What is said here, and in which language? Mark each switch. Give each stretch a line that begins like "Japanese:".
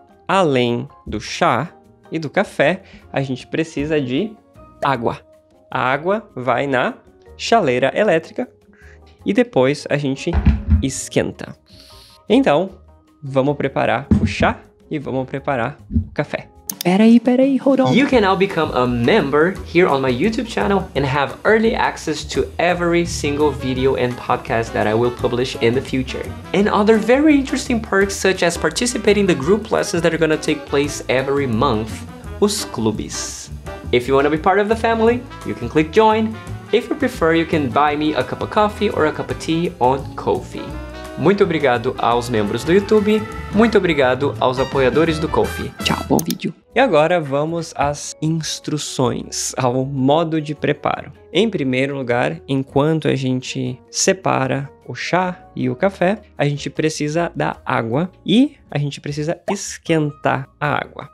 Portuguese: Além do chá e do café, a gente precisa de água. A água vai na chaleira elétrica e depois a gente esquenta. Então, vamos preparar o chá e vamos preparar o café. Peraí,
English: hold on. You can now become a member here on my YouTube channel and have early access to every single video and podcast that I will publish in the future. And other very interesting perks such as participating in the group lessons that are gonna take place every month,
Portuguese: os clubes.
English: If you wanna be part of the family, you can click join. If you prefer, you can buy me a cup of coffee or a cup of tea on Ko-fi.
Portuguese: Muito obrigado aos membros do YouTube, muito obrigado aos apoiadores do Ko-fi. Tchau, bom vídeo. E agora vamos às instruções, ao modo de preparo. Em primeiro lugar, enquanto a gente separa o chá e o café, a gente precisa da água e a gente precisa esquentar a água.